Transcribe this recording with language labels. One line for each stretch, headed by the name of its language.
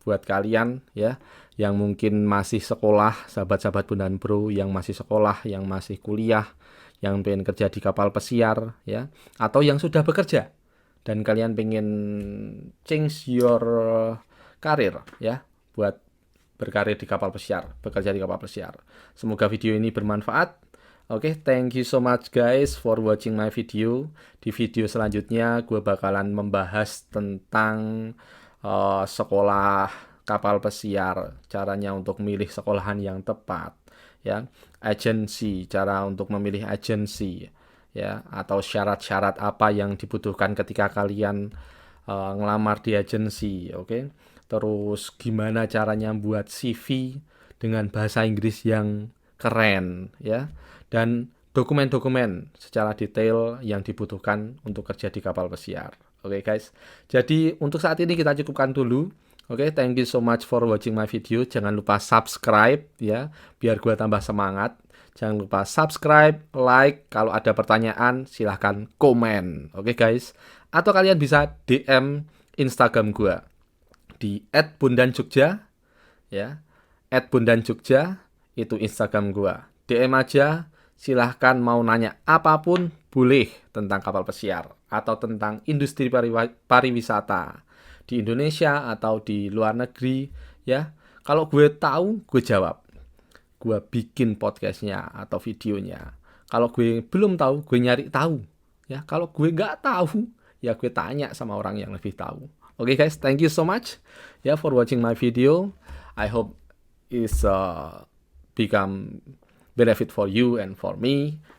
Indonesian: Buat kalian ya yang mungkin masih sekolah, sahabat-sahabat Bondan Bro yang masih sekolah, yang masih kuliah, yang pengen kerja di kapal pesiar ya, atau yang sudah bekerja dan kalian pengen
English: change your
Indonesian: karir ya, buat berkarir di kapal pesiar, bekerja di kapal pesiar. Semoga video ini bermanfaat.
English: Oke, thank you so much guys for watching my video.
Indonesian: Di video selanjutnya gue bakalan membahas tentang sekolah kapal pesiar, caranya untuk memilih sekolahan yang tepat ya, agensi, cara untuk memilih agensi ya, atau syarat-syarat apa yang dibutuhkan ketika kalian ngelamar di agensi, oke. Terus gimana caranya buat CV dengan bahasa Inggris yang keren ya, dan dokumen-dokumen secara detail yang dibutuhkan untuk kerja di kapal pesiar. Oke guys, jadi untuk saat ini kita cukupkan dulu.
English: Oke, thank you so much for watching my video.
Indonesian: Jangan lupa subscribe ya, biar gue tambah semangat. Jangan lupa subscribe, like. Kalau ada pertanyaan silahkan komen. Oke guys, atau kalian bisa DM Instagram gue di @bondanjogja ya, @bondanjogja itu Instagram gue. DM aja, silahkan mau nanya apapun boleh tentang kapal pesiar atau tentang industri pariwisata di Indonesia atau di luar negeri ya. Kalau gue tahu, gue jawab. Gue bikin podcastnya atau videonya. Kalau gue belum tahu, gue nyari tahu ya. Kalau gue nggak tahu, ya gue tanya sama orang yang lebih tahu.
English: Oke guys, thank you so much ya for watching my video. I hope it's become benefit for you and for me.